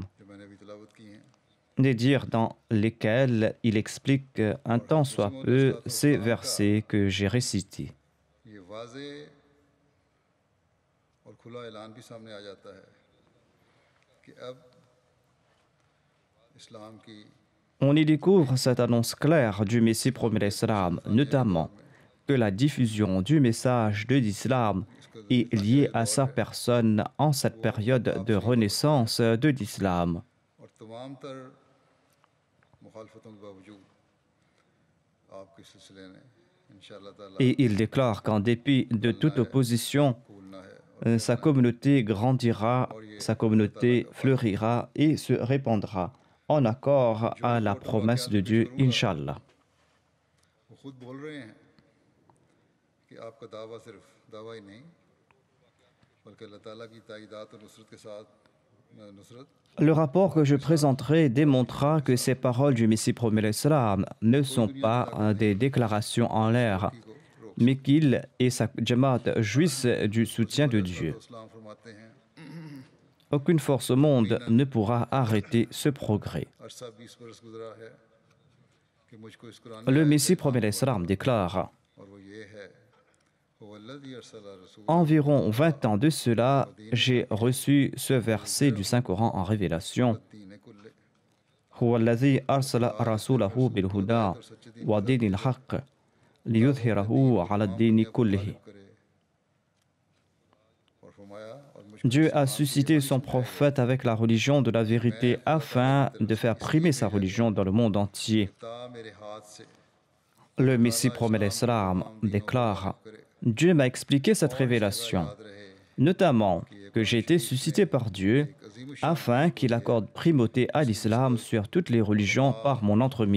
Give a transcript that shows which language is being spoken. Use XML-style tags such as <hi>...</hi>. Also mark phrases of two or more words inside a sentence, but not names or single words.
<ur>جو میں نے ابھی تلاوت کی ہیں.</ur> <fr>des dires dans lesquels il explique un tant soit peu ces versets que j'ai récités.</fr> <ur>یہ واضح اور کھلا اعلان بھی سامنے آ جاتا ہے کہ اب اسلام کی</ur> <fr>On y découvre cette annonce claire du Messie promet salam, notamment que la diffusion du message de l'islam est liée à sa personne en cette période de renaissance de l'islam.</fr> <ur>اور تمام تر مخالفتوں کے باوجود آپ کے سلسلے نے</ur> <ar>إن شاء الله تعالى</ar> <fr>Et il déclare qu'en dépit de toute opposition,</fr> <ur>بھولنا ہے.</ur> <fr>sa communauté grandira, sa communauté fleurira et se répandra en accord à la promesse de Dieu, Inch'Allah.</fr> <ur>وہ خود بول رہے ہیں کہ آپ کا دعویٰ صرف دعویٰ ہی نہیں بلکہ اللہ تعالیٰ کی تائیدات اور نصرت کے ساتھ نصرت</ur> <fr>Le rapport que je présenterai démontrera que ces paroles du Messie promet l'Islam ne sont pas des déclarations en l'air, mais qu'il et sa Jamaat jouissent du soutien de Dieu.</fr> <ur>اسلام فرماتے ہیں</ur> <fr>Aucune force au monde ne pourra arrêter ce progrès.</fr> <ur>عرصہ 20 برس گزرا ہے کہ مجھ کو اس قرآن</ur> <fr>Le Messie promet l'Islam déclare:</fr> <ur>اور وہ یہ ہے</ur> <ar>والذي أرسل رسول</ar> <fr>environ 20 ans de cela, j'ai reçu ce verset du Saint-Coran en révélation.</fr> <ar>الدين كله هو الذي أرسل رسوله بالهدى ودين الحق ليظهره على الدين كله.</ar> <ur>کرے اور فرمایا اور</ur> <fr>Dieu a suscité son prophète avec la religion de la vérité afin de faire primer sa religion dans le monde entier. Le Messie promet l'Islam déclare « Dieu m'a expliqué cette révélation, notamment que j'ai été suscité par Dieu afin qu'il accorde primauté à l'islam sur toutes les religions par mon entremise.</fr>